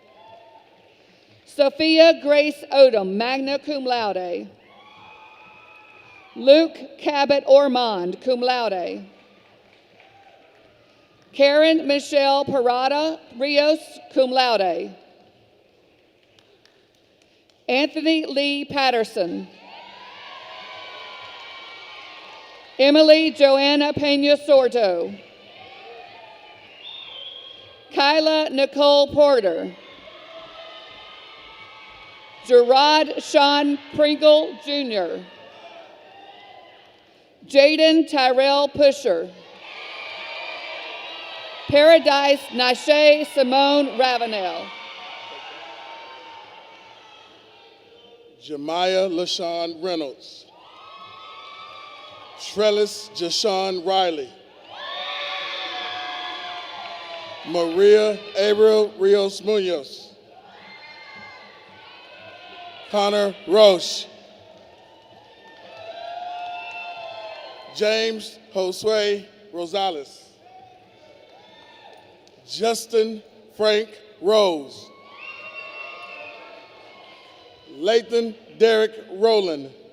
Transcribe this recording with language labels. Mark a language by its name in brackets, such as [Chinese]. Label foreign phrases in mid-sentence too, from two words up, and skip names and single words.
[English] Sophia Grace Odom, [Latin] magna cum laude. [English] Luke Cabot Ormond, [Latin] cum laude. [English] Karen Michelle Parada Rios, [Latin] cum laude. [English] Anthony Lee Patterson. Emily Joanna Pena Sordo. Kyla Nicole Porter. Gerard Sean Pringle Jr. Jaden Tyrell Pusher. Paradise Nashe Simone Ravenel. Jemiah LaShawn Reynolds. Trellis Jashawn Riley. Maria Abril Rios Munoz. Connor Roche. James Josue Rosales. Justin Frank Rose. Lathan Derek Rowland.